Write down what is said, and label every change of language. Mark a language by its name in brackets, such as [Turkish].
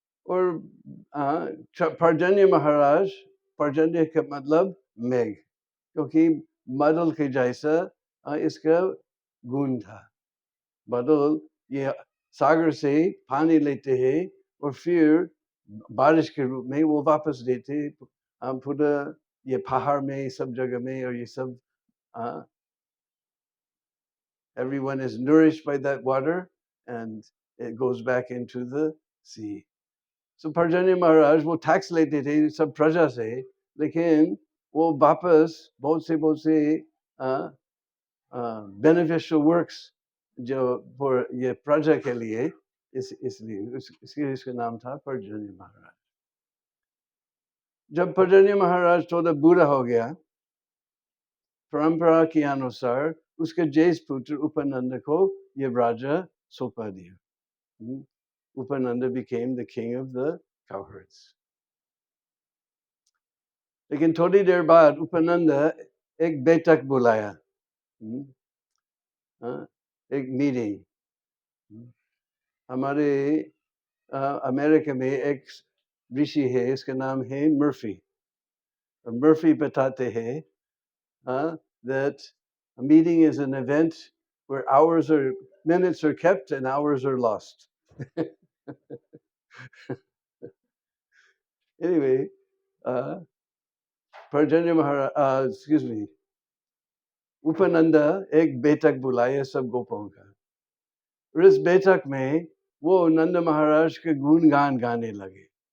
[Hindi] और पर्जन्य महाराज, पर्जन्य का मतलब मेघ, क्योंकि बादल के जैसा इसका गुण था। बादल ये सागर से पानी लेते हैं और फिर बारिश के रूप में वो वापस देते पूरा ये पहाड़ में, सब जगह में। और ये सब [English] everyone is nourished by that water and it goes back into the sea. [Hindi] So पर्जन्य महाराज वो टैक्स लेते थे सब प्रजा से, लेकिन वो वापस बहुत से [English] beneficial works [Hindi] जो ये प्रजा के लिए, इसलिए इसका नाम था पर्जन्य महाराज। जब पर्जन्य महाराज थोड़ा बूढ़ा हो गया, परंपरा के अनुसार उसके ज्येष्ठ पुत्र उपनंद को ये राजा सौंपा दिया। [English] Upananda became the king of the cowherds. [Hindi] लेकिन थोड़ी देर बाद उपनंदा एक बैठक बुलाया, एक मीटिंग। हमारे अमेरिका में एक ऋषि है, इसका नाम है मर्फी। मर्फी बताते हैं [English] that a meeting is an event where minutes are kept and hours are lost. Anyway, [Hindi] Parjanya Maharaj, [English] excuse me, [Hindi] Upananda एक बैठक बुलाया सब गोपों का। और इस बैठक में वो नंद महाराज के गुणगान गाने लगे।